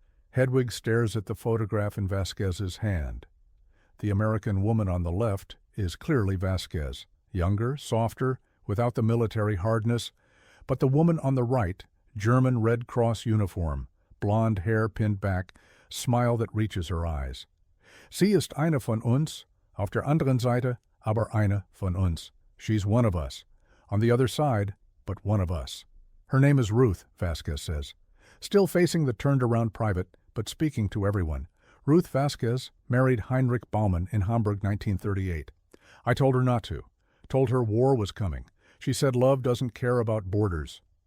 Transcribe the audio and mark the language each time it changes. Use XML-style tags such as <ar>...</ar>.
<en>Hedwig stares at the photograph in Vasquez's hand. The American woman on the left is clearly Vasquez, younger, softer, without the military hardness, but the woman on the right, German Red Cross uniform, blonde hair pinned back, smile that reaches her eyes.</en> <de>Sie ist eine von uns, auf der anderen Seite aber eine von uns.</de> <en>She's one of us. On the other side, but one of us. Her name is Ruth, Vasquez says. Still facing the turned-around private, but speaking to everyone. Ruth Vasquez married Heinrich Baumann in Hamburg, 1938. I told her not to. Told her war was coming. She said love doesn't care about borders.</en>